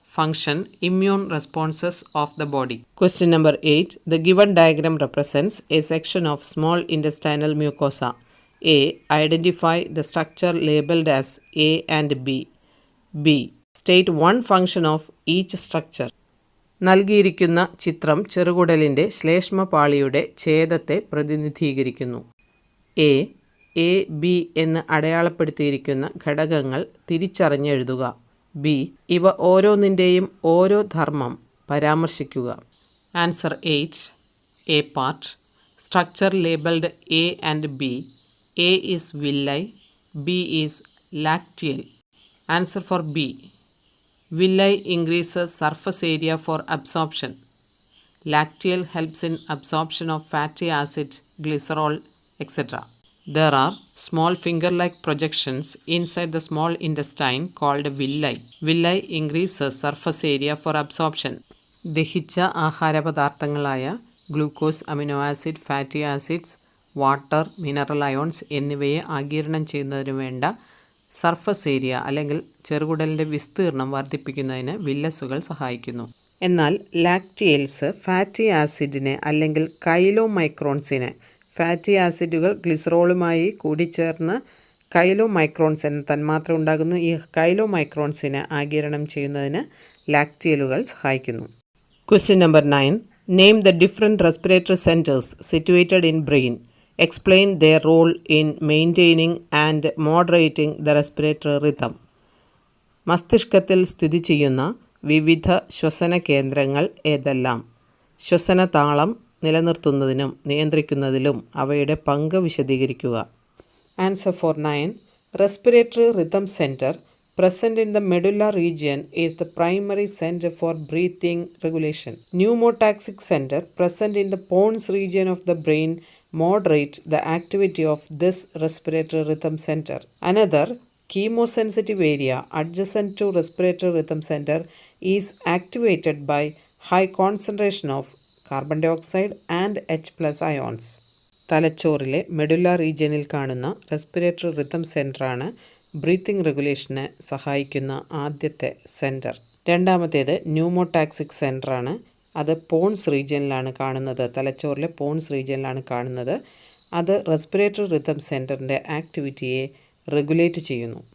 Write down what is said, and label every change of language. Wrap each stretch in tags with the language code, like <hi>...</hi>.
<en>Function: immune responses of the body. Question number 8. The given diagram represents a section of small intestinal mucosa. A. Identify the structure labeled as A and B. B. State one function of each structure.</en> <ml>നൽകിയിരിക്കുന്ന ചിത്രം ചെറുകുടലിൻ്റെ ശ്ലേഷ്മപാളിയുടെ ഛേദത്തെ പ്രതിനിധീകരിക്കുന്നു. A. A, B എന്ന് അടയാളപ്പെടുത്തിയിരിക്കുന്ന ഘടകങ്ങൾ തിരിച്ചറിഞ്ഞെഴുതുക. B. ഇവ ഓരോന്നിൻ്റെയും ഓരോ ധർമ്മം പരാമർശിക്കുക.</ml> <en>Answer 8. A part. Structure labelled A and B. A is villi, B is lacteal. Answer four B. Villi increases surface area for absorption. Lacteal helps in absorption of fatty acid, glycerol, etc. There are small finger-like projections inside the small intestine called villi. Villi increases surface area for absorption.</en> <ml>ദഹിച്ച ആഹാരപദാർത്ഥങ്ങളായ glucose, amino acid, fatty acids, water, mineral ions എന്നിവയെ ആഗിരണം ചെയ്യുന്നതിന് വേണ്ട surface area അല്ലെങ്കിൽ ചെറുകുടലിൻ്റെ വിസ്തീർണം വർദ്ധിപ്പിക്കുന്നതിന് വില്ലസുകൾ സഹായിക്കുന്നു. എന്നാൽ ലാക്റ്റിയൽസ് fatty ആസിഡിനെ അല്ലെങ്കിൽ കൈലോമൈക്രോൺസിനെ, ഫാറ്റി ആസിഡുകൾ ഗ്ലിസറോളുമായി കൂടിച്ചേർന്ന് കൈലോമൈക്രോൺസ് എന്ന തന്മാത്ര ഉണ്ടാകുന്നു. ഈ കൈലോമൈക്രോൺസിനെ ആഗിരണം ചെയ്യുന്നതിന് ലാക്റ്റിയലുകൾ സഹായിക്കുന്നു.</ml> <en>Question number 9. Name the different respiratory centers situated in brain. Explain their role in maintaining and moderating the respiratory rhythm.</en> <ml>മസ്തിഷ്കത്തിൽ സ്ഥിതി ചെയ്യുന്ന വിവിധ ശ്വസന കേന്ദ്രങ്ങൾ ഏതെല്ലാം? ശ്വസന താളം നിലനിർത്തുന്നതിനും നിയന്ത്രിക്കുന്നതിലും അവയുടെ പങ്ക് വിശദീകരിക്കുക.</ml> <en>Answer for 9. Respiratory rhythm center present in the medulla region is the primary center for breathing regulation. Pneumotaxic center present in the pons region of the brain moderate the activity of this respiratory rhythm center. Another chemosensitive area adjacent to respiratory rhythm center is activated by high concentration of carbon dioxide and H+ ions.</en> <ml>തലച്ചോറിലെ medulla റീജിയനിൽ കാണുന്ന respiratory rhythm സെൻ്ററാണ് breathing റെഗുലേഷന് സഹായിക്കുന്ന ആദ്യത്തെ centre. രണ്ടാമത്തേത് ന്യൂമോടാക്സിക് സെൻ്ററാണ്. അത് Ponce റീജിയനിലാണ് കാണുന്നത്. തലച്ചോറിലെ Ponce റീജിയനിലാണ് കാണുന്നത്. അത് റെസ്പിറേറ്ററി റിതം സെൻറ്ററിൻ്റെ ആക്ടിവിറ്റിയെ റെഗുലേറ്റ് ചെയ്യുന്നു.</ml>